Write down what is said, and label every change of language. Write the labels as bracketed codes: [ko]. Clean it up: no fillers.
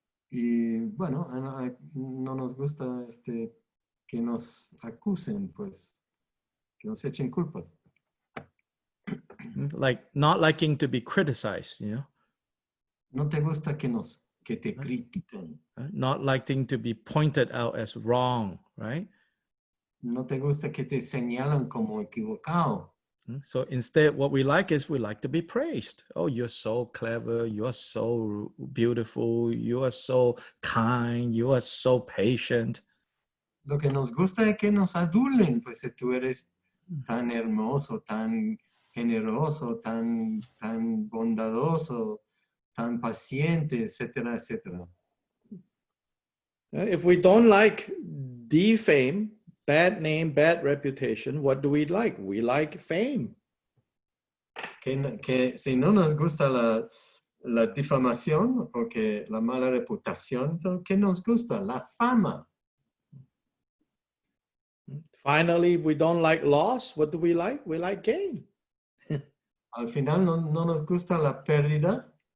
[es] Y bueno, no nos gusta que nos acusen, pues, que nos echen culpas. [en] Like not liking to be criticized, you know. [es] No te gusta que te critiquen. [en] Right? Not liking to be pointed out as wrong, right? [es] No te gusta que te señalan como equivocado. [en] So instead, what we like is we like to be praised. Oh, you're so clever. You are so beautiful. You are so kind. You are so patient. [es] Lo que nos gusta es que nos adulen, pues si tú eres tan hermoso, tan generoso, tan bondadoso, tan paciente, etcétera, etcétera. [en] If we don't like defame, bad name, bad reputation, what do we like? We like fame. [es] Que si no nos gusta la difamación o que la mala reputación, ¿qué nos gusta? La fama. [en] Finally, if we don't like loss, what do we like? We like gain. [es] Al final no nos gusta la pérdida.